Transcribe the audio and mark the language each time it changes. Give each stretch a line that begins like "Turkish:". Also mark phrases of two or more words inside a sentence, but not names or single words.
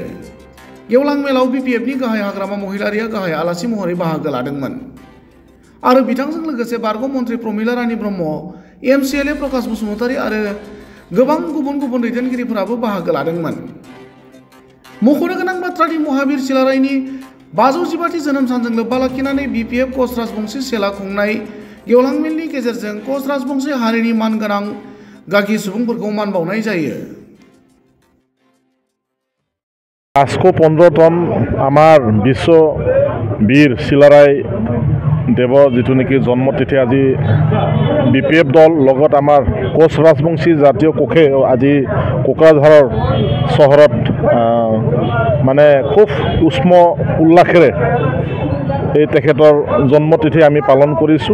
Bodo: गेवलां मेलाव बीपीएफनि गाहाय हाग्रामा महिलारिया गाहाय आलासि महरै बाहागो लादोंमोन आरो बिथांजों लोगोसे बारग' मन्त्रि प्रमिला रानी ब्रह्म, एमसिएलए प्रकाश बसुमतारी आरो गोबां गुबुन दैदेनगिरिफोराबो बाहागो लादोंमोन। मख'नो गोनां बाथ्रानि महावीर सिलारायनि 515थि जोनोम सानजों लोब्बा लाखिनानै बीपीएफ कच राजबंशी सेलआ खुंनाय गेवलां मेलनि गेजेरजों कच राजबंशी हारिनि मानगोनां गागि सुबुंफोरखौ मान बावनाय जायो।
Assamese: 515তম আমাৰ বিশ্ব বীৰ চিলাৰায় দেৱৰ যিটো নেকি জন্মতিথি আজি বিপিএফ দল লগত আমাৰ কোচ ৰাজবংশী জাতীয় কোষে আজি কোকৰাঝাৰৰ চহৰত মানে খুব উষ্ম উল্লাসেৰে এই তেখেতৰ জন্মতিথি আমি পালন কৰিছোঁ।